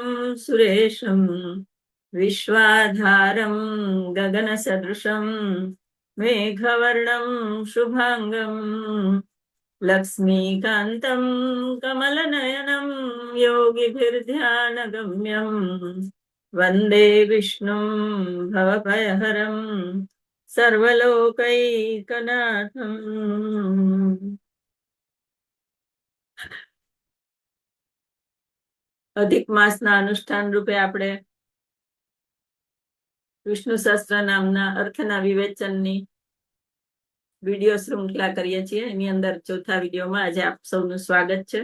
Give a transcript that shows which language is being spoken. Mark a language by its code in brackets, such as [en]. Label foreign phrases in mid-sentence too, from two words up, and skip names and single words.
[sa] सुरेशं विश्वाधारं गगनसदृशं मेघवर्णं शुभाङ्गम् लक्ष्मीकान्तं कमलनयनं योगिभिर्ध्यानगम्यं वन्दे विष्णुं भवभयहरं सर्वलोकैकनाथम्। [gu] અધિક માસના અનુષ્ઠાન રૂપે આપણે વિષ્ણુ સહસ્ત્ર નામના અર્થના વિવેચનની વિડીયો શૃંખલા કરીએ છીએ. એની અંદર ચોથા વિડીયોમાં આજે આપ સૌનું સ્વાગત છે.